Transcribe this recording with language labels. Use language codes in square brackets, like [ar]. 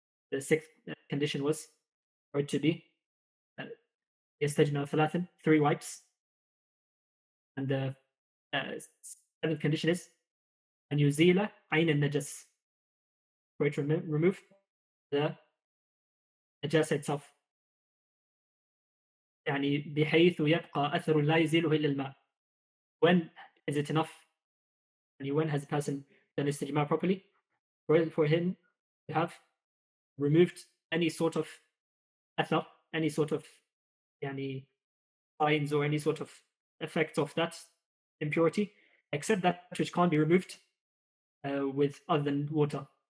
[en] The 6th condition was for it to be يستجمل 3, 3 wipes. And the 7th condition is أن يزيل عين النجس, for it to remove the najasa itself. [ar] بحيث يبقى أثر لا يزيله إلا الماء. [en] When is it enough? When has a person done istijmar properly? for him to have removed any sort of athar, any sort of yani, signs or any sort of effects of that impurity, except that which can't be removed with other than water.